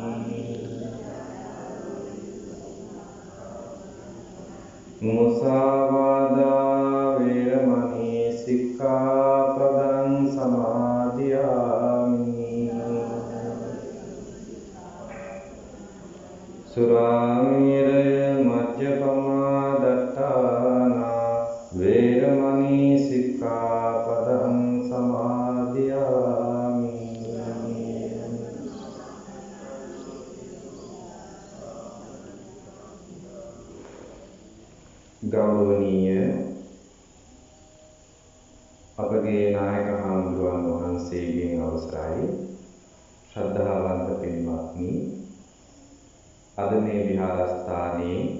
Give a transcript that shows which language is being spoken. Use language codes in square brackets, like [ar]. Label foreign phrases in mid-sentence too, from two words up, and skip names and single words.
[pi] มุสาวาทาเวรมณีสิกขาปดังสมาธิยามิ สุรามิเรมัจจปมาดัตถานาเวรมณีสิกขาปดังสมาธิยามิ ගෞරවනීය [si] අපගේ නායක හාමුදුරුවන් වහන්සේගෙන් අවසරයි ශ්‍රද්ධාවන්ත පින්වත්නි අද මේ විහාරස්ථානයේ